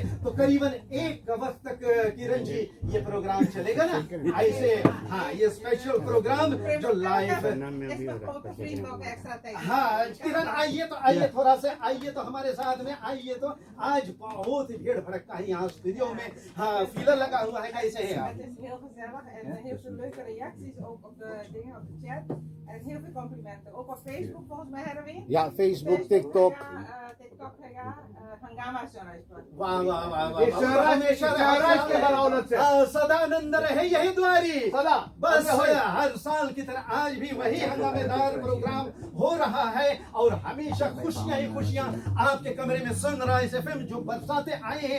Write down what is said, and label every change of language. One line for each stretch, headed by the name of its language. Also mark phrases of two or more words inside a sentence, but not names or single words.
Hindi: तो करीबन 1 वक्त तक किरण जी ये प्रोग्राम चलेगा ना ऐसे। हाँ, ये
English: special program
Hindi: जो लाइव। हाँ किरण आइए, तो आइए थोड़ा सा आइए तो हमारे साथ में आइए। तो आज बहुत ही भीड़ भड़कता है यहाँ स्टूडियो में। हाँ, फीलर लगा हुआ है। कैसे है आप?
Dutch: Het is heel gezellig en heel veel leuke reacties ook op de dingen op de chat. En heel veel complimenten. Ook op Facebook volgens mij, Herwin. Ja, Facebook, TikTok.
Hindi: TikTok है या हंगामा sunrise पर। वाह वाह वाह वाह। सदानंद रहे यही द्वारी सदा। बस हर साल की तरह आज भी वही हंगामेदार प्रोग्राम हो रहा है। और हमेशा खुशियां ही खुशियां आपके कमरे में सनराइज एफएम जो बरसाते आए हैं।